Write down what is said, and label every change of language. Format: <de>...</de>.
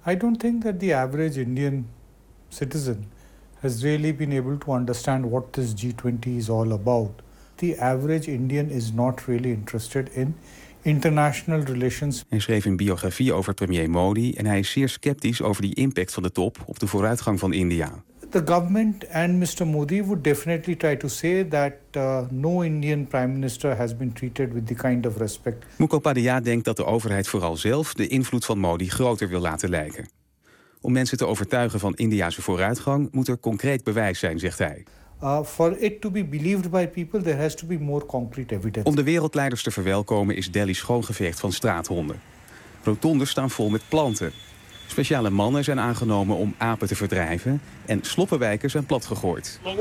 <en>I don't think that the average Indian citizen has really been able to understand what this G20 is all about. The average Indian is not really interested in international relations.</en> <nl>Hij schreef een biografie over premier Modi en hij is zeer sceptisch over die impact van de top op de vooruitgang van India.</nl> <en>The government and Mr. Modi would definitely try to say that no Indian prime minister has been treated with the kind of respect.</en> <nl>Mukhopadhyay denkt dat de overheid vooral zelf de invloed van Modi groter wil laten lijken. Om mensen te overtuigen van Indiase vooruitgang moet er concreet bewijs zijn, zegt hij.</nl> <en>For it to be believed by people, there has to be more concrete evidence.</en> <nl>Om de wereldleiders te verwelkomen is Delhi schoongeveegd van straathonden. Rotondes staan vol met planten. Speciale mannen zijn aangenomen om apen te verdrijven en sloppenwijken zijn platgegooid.</nl>